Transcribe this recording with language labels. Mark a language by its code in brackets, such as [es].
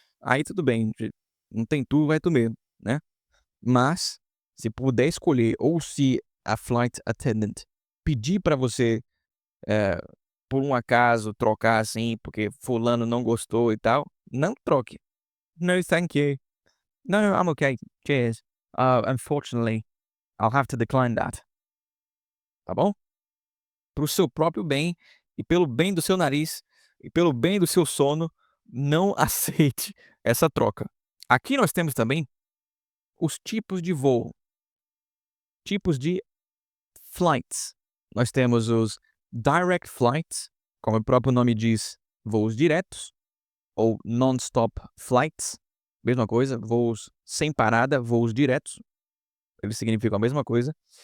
[pt] Aí tudo bem, não tem tu, vai tu mesmo, né? Mas, se puder escolher, ou se a flight attendant pedir para você, por um acaso, trocar assim, porque fulano não gostou e tal, não troque. [en] No, thank you. No, I'm okay. Cheers. Unfortunately, I'll have to decline that. [pt] Tá bom? Pro seu próprio bem e pelo bem do seu nariz e pelo bem do seu sono, não aceite essa troca. Aqui nós temos também os tipos de voo. Tipos de flights. Nós temos os direct flights, como o próprio nome diz, voos diretos, ou non-stop flights, mesma coisa, voos sem parada, voos diretos, eles significam a mesma coisa.